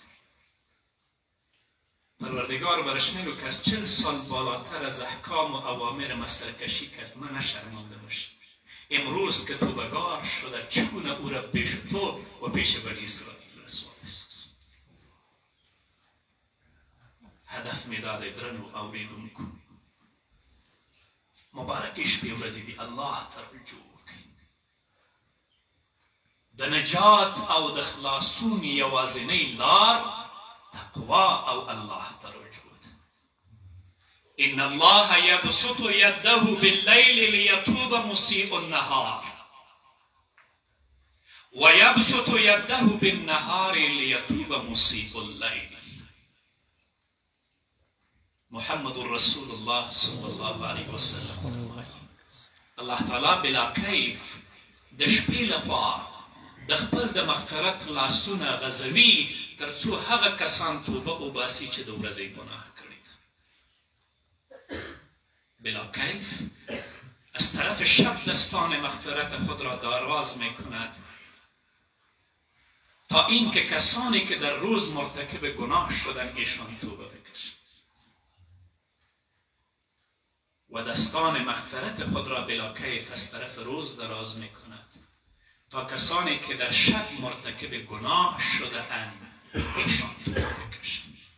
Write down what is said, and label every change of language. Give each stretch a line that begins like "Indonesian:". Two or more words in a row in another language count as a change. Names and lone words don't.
Persian: پروردگار برش میگه که از 40 سال بالاتر از احکام و اوامر ما سرکشی کرد، من نشرمانده باشی. امروز که توبه‌گار شده، چگونه او را پیش تو و پیش بنی اسرائیل رسوا بساز.
Pashto: هدف میداده درنو اوریدونکو، مبارک شپې ورځې دي، الله ته رجوع وکړئ. د نجات او د خلاصون یوازینۍ لار تقوا او الله ته رجوع ده.
Arabic: ان الله یبسط یده باللیل لیتوب مسیء النهار و یبسط یده بالنهار لیتوب مسیء اللیل.
Pashto: محمد
Arabic: رسول الله صلی الله علیه وسلم
Pashto: فرمایي
Arabic: الله تعالی بلا کیف
Pashto: د شپې لخوا د خپل د مغفرت لاسونه غځوي تر څو هغه کسان توبه وباسي چې د ورځې ګناه کړې ده.
Arabic: بلا کیف
Persian: از طرف شب دستان مغفرت خود را دراز می کند تا اینکه کسانی که در روز مرتکب گناه شدن ایشان توبه بکشند و دستان مغفرت خود را
Arabic: بلا کیف
Persian: از طرف روز دراز می کند تا کسانی که در شب مرتکب گناه شده اند ایشان توبه بکشند.